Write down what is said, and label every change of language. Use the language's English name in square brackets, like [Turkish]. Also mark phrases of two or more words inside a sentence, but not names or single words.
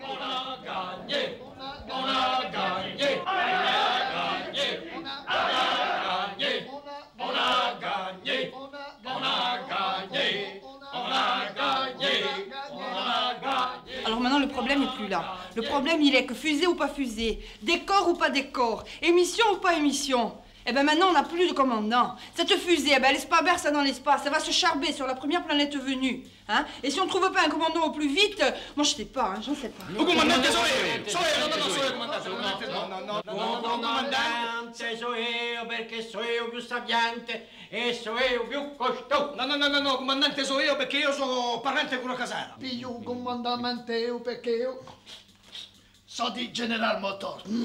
[French] Alors maintenant, le problème n'est plus là. Le problème, il est que fusée ou pas fusée, décor ou pas décor, émission ou pas émission. Eh bien maintenant, on n'a plus de commandant. Cette fusée, elle laisse pas bercer dans l'espace. Elle va se charber sur la première planète venue. Hein? Et si on ne trouve pas un commandant au plus vite, moi je sais pas, hein, j'en sais pas. [Italian] Un comandante sono perché sono io più sapiente e sono io più costoso. No, comandante sono io perché io sono parente con la casara. Più comandante io perché io so di General Motors.